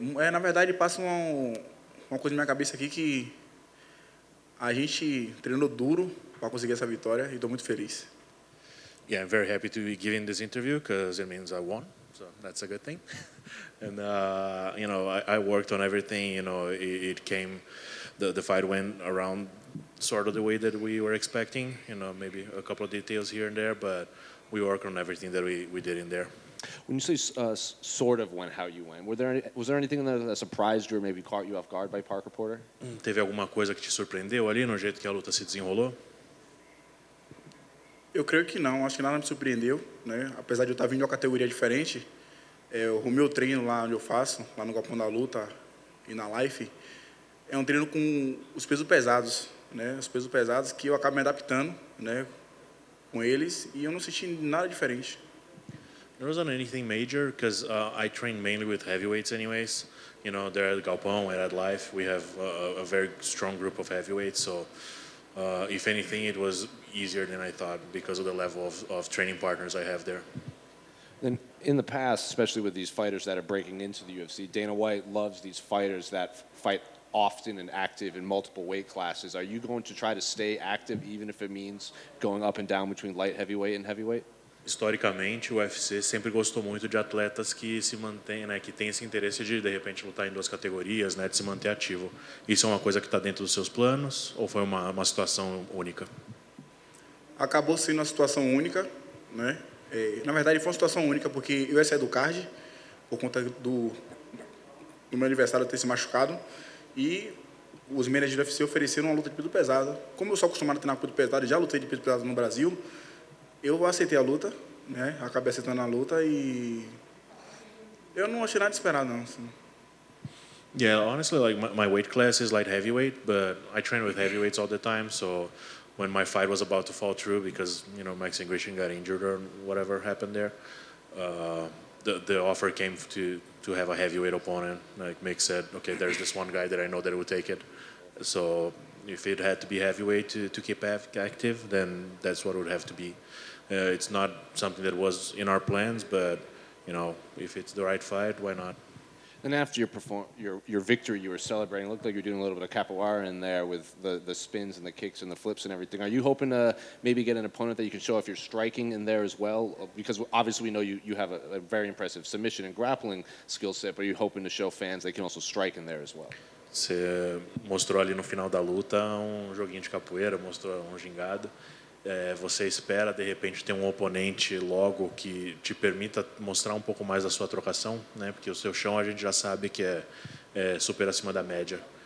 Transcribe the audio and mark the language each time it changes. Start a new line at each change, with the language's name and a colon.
Portuguese: Na verdade, passa uma coisa na minha cabeça aqui que a gente treinou duro para conseguir essa vitória e estou muito feliz.
English: Yeah, I'm very happy to be giving this interview because it means I won, so that's a good thing. And I worked on everything. It came, the fight went around sort of the way that we were expecting. Maybe a couple of details here and there, but we worked on everything that we did in there. When you say sort of went how you went, was there anything that surprised you or maybe caught you off guard by Parker Porter?
Portuguese: Teve alguma coisa que te surpreendeu ali no jeito que a luta se desenrolou? Eu creio que não, acho que nada me surpreendeu, né? Apesar de eu estar vindo de uma categoria diferente, o meu treino lá onde eu faço, lá no Galpão da Luta e na Life, é um treino com os pesos pesados, né? Os pesos pesados que eu acabo me adaptando, né, com eles e eu não senti nada diferente.
English: There wasn't anything major because I train mainly with heavyweights anyways. There at Galpão and at Life, we have a very strong group of heavyweights. So if anything, it was easier than I thought because of the level of training partners I have there. Then in the past, especially with these fighters that are breaking into the UFC, Dana White loves these fighters that fight often and active in multiple weight classes. Are you going to try to stay active even if it means going up and down between light heavyweight and heavyweight?
Portuguese: Historicamente, o UFC sempre gostou muito de atletas que se mantêm, né, que têm esse interesse de repente lutar em duas categorias, né, de se manter ativo. Isso é uma coisa que está dentro dos seus planos ou foi uma situação única? Acabou sendo uma situação única, né? Na verdade, foi uma situação única porque eu ia sair do card por conta do meu adversário ter se machucado e os managers do UFC ofereceram uma luta de peso pesado. Como eu sou acostumado a treinar com peso pesado e já lutei de peso pesado no Brasil, eu aceitei a luta, né? Acabei aceitando a luta e eu não achei nada de esperar, não. Assim.
English: Yeah, honestly, like my weight class is light heavyweight, but I train with heavyweights all the time. So when my fight was about to fall through because Max Ingratian got injured or whatever happened there, the offer came to have a heavyweight opponent. Like Mick said, okay, there's this one guy that I know that would take it. So if it had to be heavyweight to keep active, then that's what it would have to be. It's not something that was in our plans, but if it's the right fight, why not? And after your victory, you were celebrating. It looked like you were doing a little bit of capoeira in there with the spins and the kicks and the flips and everything. Are you hoping to maybe get an opponent that you can show off your striking in there as well? Because obviously we know you have a very impressive submission and grappling skill set, but are you hoping to show fans they can also strike in there as well?
Portuguese: Você mostrou ali no final da luta joguinho de capoeira, mostrou gingado. Você espera, de repente, ter um oponente logo que te permita mostrar um pouco mais da sua trocação, né? Porque o seu chão a gente já sabe que é super acima da média.